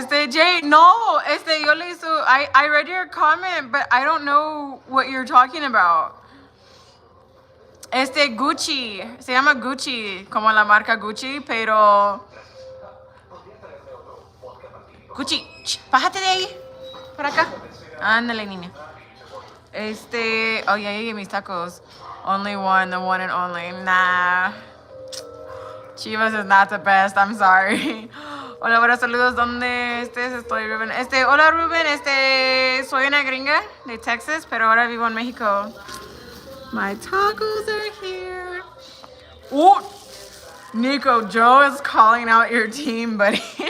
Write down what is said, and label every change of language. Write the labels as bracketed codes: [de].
[en] Jay, [es] no, yo le hizo, [en] I read your comment, but I don't know what you're talking about. [es] Gucci, se llama Gucci, como la marca Gucci, pero... Gucci, bájate de ahí, por acá. Ándale, niña. Oh, ya llegué mis tacos. [en] Only one, the one and only. Nah. Chivas is not the best, I'm sorry. [es] Hola, buenos saludos. ¿Dónde estés? Estoy Ruben. Hola Ruben, soy una gringa de Texas, pero ahora vivo en México. [en] My tacos are here. Ooh, Nico, Joe is calling out your team, buddy.